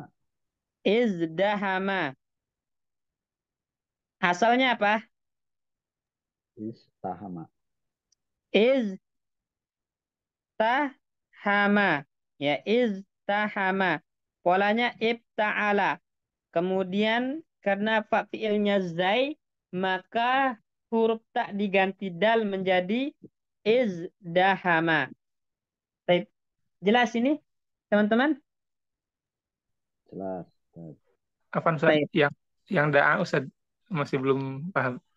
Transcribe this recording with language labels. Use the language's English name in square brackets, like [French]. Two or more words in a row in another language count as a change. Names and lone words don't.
[Indonesian] Izdahama. Asalnya apa? Istahama. Iztahama. Ya, iztahama. Polanya ibta'ala. Kemudian karena fa fiilnya zai, maka huruf tak diganti dal menjadi izdahama. Baik. Jelas ini, teman-teman? Jelas Ustaz. Apa Ustaz? Baik. Yang da'a Ustaz masih belum paham.